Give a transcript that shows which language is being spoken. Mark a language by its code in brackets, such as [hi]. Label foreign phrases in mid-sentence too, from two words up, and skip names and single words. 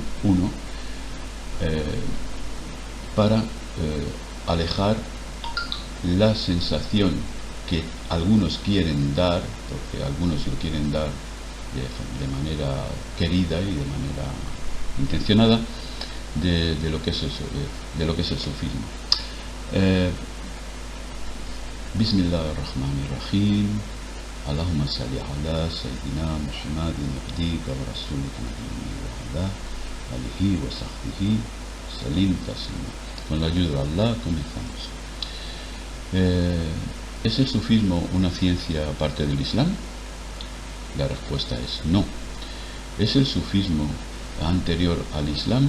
[es] 1, para alejar la sensación que algunos quieren dar, porque algunos lo quieren dar de manera querida y de manera intencionada, de lo que es el sufismo. [ar] بسم الله الرحمن الرحيم. اللهم صل على سيدنا محمد عبدك ورسولك نبي وعلى آله وصحبه سلم تسليما. [es] Con la ayuda de Allah comenzamos. ¿Es el sufismo una ciencia aparte del Islam? La respuesta es no. ¿Es el sufismo anterior al Islam?